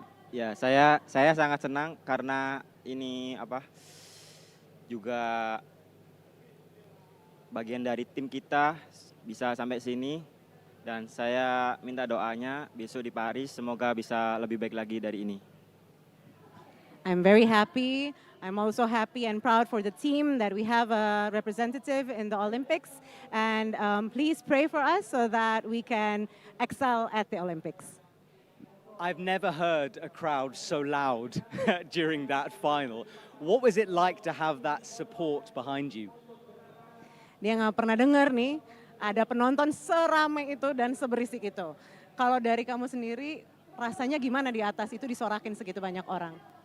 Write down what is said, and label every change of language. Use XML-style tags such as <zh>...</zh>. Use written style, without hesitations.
<id>Ya, saya sangat senang karena ini juga bagian dari tim kita bisa sampai sini, dan saya minta doanya besok di Paris semoga bisa lebih baik lagi dari ini.</id> <en>I'm very happy. I'm also happy and proud for the team that we have a representative in the Olympics, and please pray for us so that we can excel at the Olympics. I've never heard a crowd so loud during that final. What was it like to have that support behind you?</en> <id>Dia nggak pernah dengar nih, ada penonton seramai itu dan seberisik itu. Kalau dari kamu sendiri, rasanya gimana di atas itu disorakin segitu banyak orang?</id>